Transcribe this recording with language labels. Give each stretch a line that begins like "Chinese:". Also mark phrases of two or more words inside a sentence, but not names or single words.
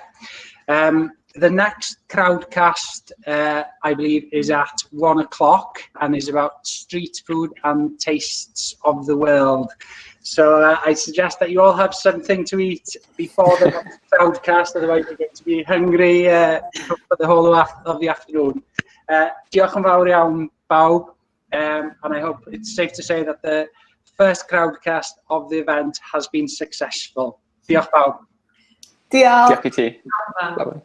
English: The next crowdcast, I believe, is at 1 o'clock and is about street food and tastes of the world. So I suggest that you all have something to eat before the next crowdcast, otherwise you're going to be hungry for the whole of the afternoon.
Welsh: Diolch yn fawr iawn, bawb,
English: and I hope it's safe to say that the first crowdcast of the event has been successful.
Welsh: Diolch bawb. Diolch. Diolch i ti.
English: Bye.